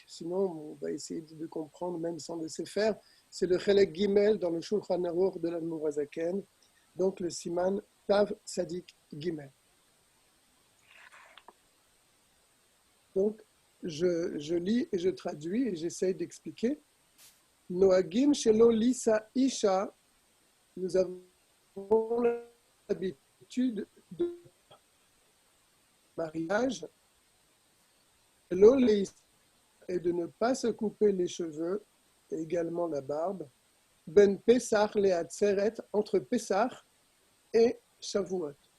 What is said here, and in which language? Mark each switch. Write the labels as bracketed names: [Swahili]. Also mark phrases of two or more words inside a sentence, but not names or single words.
[French] Sinon, on va essayer de comprendre même sans le Sefer. C'est le [Hebrew] חלק גימל [French] dans le Shulchan Aruch de l'Admour HaZaken. Donc le [Hebrew] סימן תו צדי גימל. [French] Donc, je lis et je traduis et j'essaye d'expliquer. [Hebrew] נוהגים שלא לישא אשה, [French] nous avons l'habitude de mariage, [Hebrew] שלא לישא, [French] et de ne pas se couper les cheveux et également la barbe, [Hebrew] בין פסח לעצרת, [French] entre Pesach et Shavuot.